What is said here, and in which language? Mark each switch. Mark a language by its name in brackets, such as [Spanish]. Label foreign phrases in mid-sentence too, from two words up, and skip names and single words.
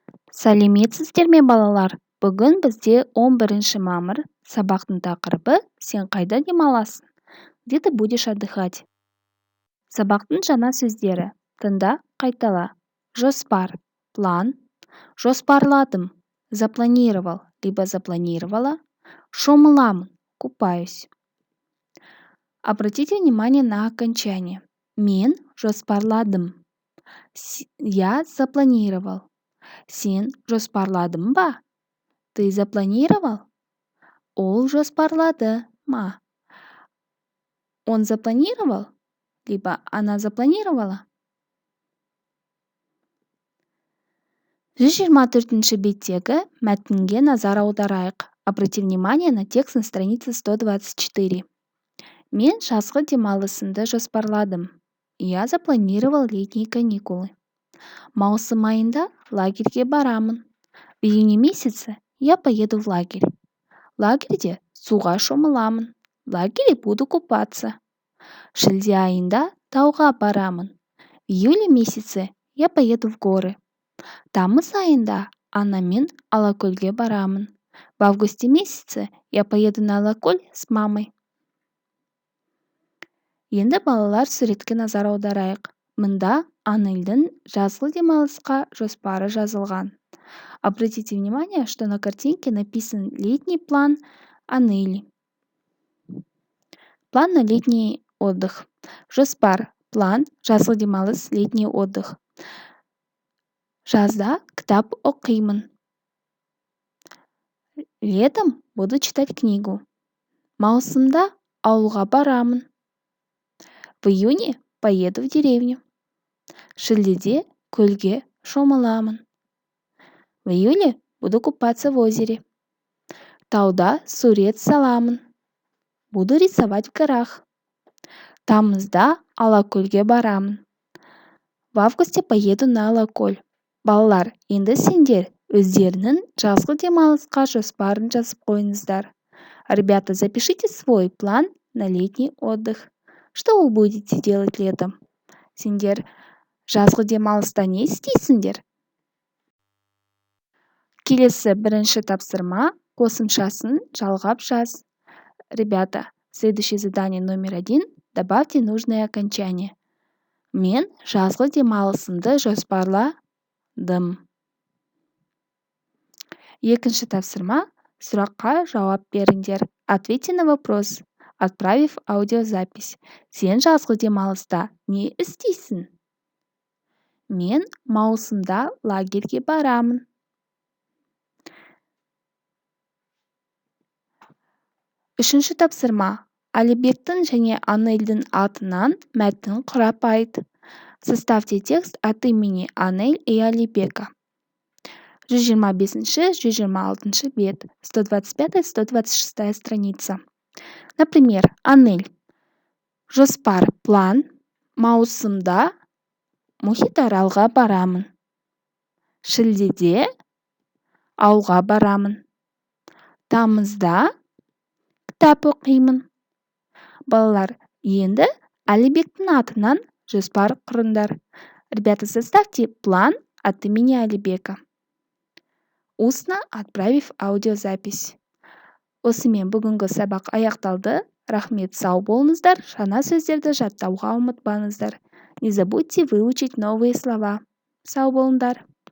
[Kazakh] Сәлеметсіздер ме, балалар? Бүгін бізде 11 мамыр. Сабақтың тақырыбы «Сен қайда демаласың?» [Russian] Где ты будешь отдыхать? [Kazakh] Сабақтың жаңа сөздері. Тыңда, қайтала. Жоспар, план. Жоспарладым, [Russian] запланировал, либо запланировала. [Kazakh] Шомыламын, купаюсь. [Russian] Обратите внимание на окончание. [Kazakh] Мен жоспарладым. [Russian] Я запланировал. [Kazakh] Сен жоспарладың ба? [Russian] Ты запланировал? [Kazakh] Ол жоспарлады ма? [Russian] Он запланировал? Либо она запланировала? [Kazakh] 124-ші беттегі мәтінге назар аударайық. [Russian] Обрати внимание на текст на странице 124. [Kazakh] Мен жазғы демалысымды жоспарладым. [Russian] Я запланировал летние каникулы. [Kazakh] Маусым айында лагерьге барамын. [Russian] В июне месяце я поеду в лагерь. [Kazakh] Лагерьде суға шомыламын. [Russian] В лагере буду купаться. [Kazakh] Шілде айында тауға барамын. [Russian] В июле месяце я поеду в горы. [Kazakh] Тамыз айында анамен Алакөлге барамын. [Russian] В августе месяце я поеду на Алакөл с мамой. [Kazakh] Енді балалар суретке назар аударайық. Мында Анельдің жазғы демалысқа жоспары жазылған. [Russian] Обратите внимание, что на картинке написан летний план Анели. План на летний отдых. [Kazakh] Жоспар, план, жазғы демалыс, [Russian] летний отдых. [Kazakh] Жазда кітап оқимын. [Russian] Летом буду читать книгу. [Kazakh] Маусымда ауылға барамын. [Russian] В июне поеду в деревню. [Kazakh] Шілдеде көлге шомыламын. [Russian] В июле буду купаться в озере. [Kazakh] Тауда сурет саламын. [Russian] Буду рисовать в горах. [Kazakh] Тамызда Алакөлге барамын. [Russian] В августе поеду на Алакөл. [Kazakh] Балалар, енді сендер өздерінің жазғы демалысқа жоспарын жазып қойыңыздар. [Russian] Ребята, запишите свой план на летний отдых. Что вы будете делать летом? [Kazakh] Сендер жазғы демалыста не істейсіңдер? Келесі бірінші тапсырма, қосымшасын жалғап жаз. [Russian] Ребята, следующее задание номер 1. Добавьте нужное окончание. [Kazakh] Мен жазғы демалысымды жоспарладым. Екінші тапсырма, сұраққа жауап беріңдер. [Russian] Ответьте на вопрос, отправив аудиозапись. [Kazakh] Сен жазғы демалыста не істейсің? Мен маусымда лагерьге барамын. Үшінші тапсырма. Алибектің және Анельдің атынан мәтін құрап айт. [Russian] Составьте текст от имени Анель и Алибека. 125-126 бет, 125-126 страница. [Kazakh] Например, Анель. Жоспар, план. Маусымда Мұхитаралға барамын. Шілдеде ауылға барамын. Тамызда кітап оқимын. Балалар, енді Алибектің атынан жоспар құрыңдар. [Russian] Ребята, составьте план от имени Алибека. Устно отправив аудиозапись. [Kazakh] Осымен бүгінгі сабақ аяқталды. Рахмет, сау болыңыздар. Жаңа сөздерді жаттауға ұмытпаңыздар. [Russian] Не забудьте выучить новые слова. [Kazakh] Сау болыңдар.